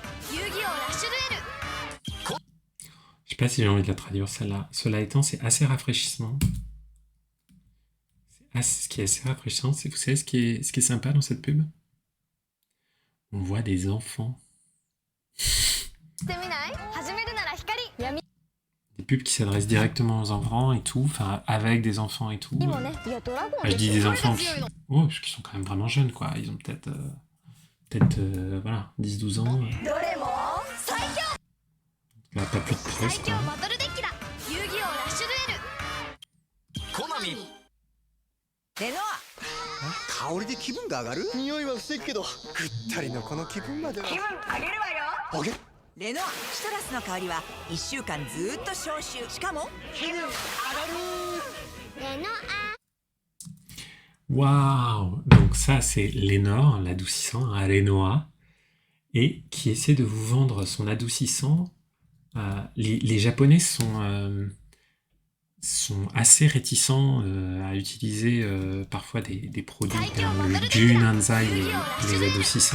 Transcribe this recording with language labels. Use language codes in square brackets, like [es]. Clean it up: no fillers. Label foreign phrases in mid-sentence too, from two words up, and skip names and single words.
[ja] 遊戯王ラッシュデュエル。 [fr] Je sais pas si j'ai envie de la traduire celle-là. Cela étant, c'est assez rafraîchissant. Ce qui est assez rafraîchissant, c'est, vous savez ce qui est sympa dans cette pub? On voit des enfants. [ja] してみない？始めるなら光。闇 [fr] Des pubs qui s'adressent directement aux enfants et tout, enfin avec des enfants et tout. [ja] もね、いやドラゴン [fr] Enfin, je [ja] で [fr] dis [ja] し [fr] des [ja] ょ。 [fr] enfants qui, oh, parce qu'ils sont quand même vraiment jeunes, quoi. Ils ont peut-être voilà, 10-12 ans. [ja] どれも最強。 [fr] Là, pas plus de 13, [ja] 最強 [fr] quoi. [ja] バトルデッキだ。遊戯王ラッシュデュエル。好みレノア香りで気分が上がる匂いは防ぐけどぐったりのこの気分までは気分上げるわよ。あげレノアシトラスの香りは1週間ずーっと消臭。しかも気分上がるレノ [fr] Waouh! Donc ça, c'est Lénore, l'adoucissant, à Renoa, et qui essaie de vous vendre son adoucissant. Les Japonais sont sont assez réticents à utiliser parfois des produits comme le Junanzai et les Z600.